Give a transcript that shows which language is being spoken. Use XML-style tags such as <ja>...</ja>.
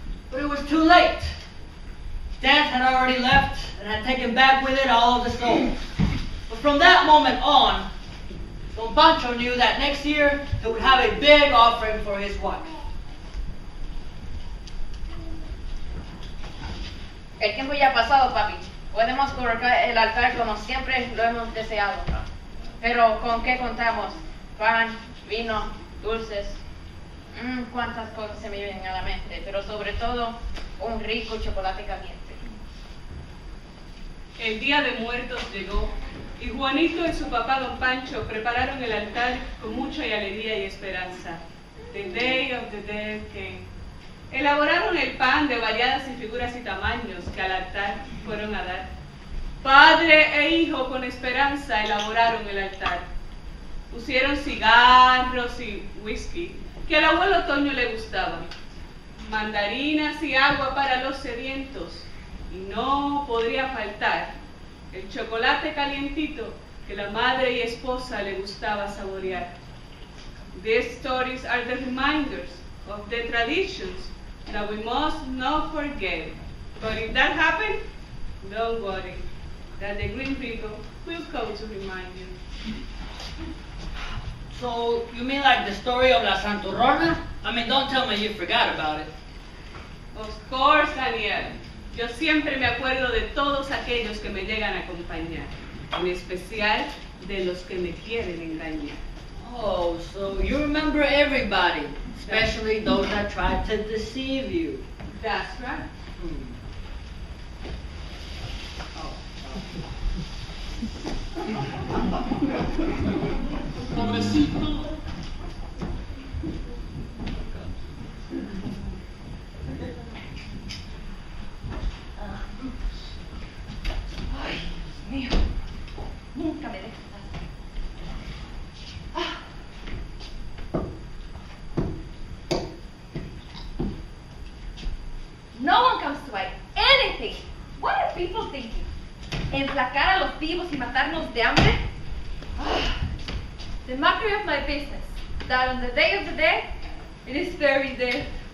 <en>But it was too late. Death had already left and had taken back with it all of the souls. But from that moment on, Don Pancho knew that next year he would have a big offering for his wife.</en> <es>El tiempo ya ha pasado, papi. Podemos colocar el altar como siempre lo hemos deseado. Pero ¿con qué contamos? Pan, vino, dulces. Cuántas cosas se me vienen a la mente. Pero sobre todo, un rico chocolate caliente. El día de muertos llegó y Juanito y su papá Don Pancho prepararon el altar con mucha alegría y esperanza.</es> <en>The day of the dead came.</en> <es>Elaboraron el pan de variadas y figuras y tamaños que al altar fueron a dar. Padre e hijo con esperanza elaboraron el altar. Pusieron cigarros y whisky que al abuelo Toño le gustaba, mandarinas y agua para los sedientos, y no podría faltar el chocolate calientito que la madre y esposa le gustaba saborear.</es> <en>These stories are the reminders of the traditions that we must not forget. But if that happens, don't worry, that the green people will come to remind you. So, you mean like the story of La Santurrona? I mean, don't tell me you forgot about it. Of course, Daniel.</en> <es>Yo siempre me acuerdo de todos aquellos que me llegan a acompañar, en especial de los que me quieren engañar.</es> <en>Oh, so you remember everybody, especially those that tried to deceive you. That's right.</en> <es>Pobrecito. Ay, Dios mío. Nunca me dejas.</es> <en>No one comes to buy anything. What are people thinking?</en> <es>¿Enflacar a los vivos y matarnos de hambre?</es> <en>The mockery of my business, that on the day of the dead, it is very dead.</en>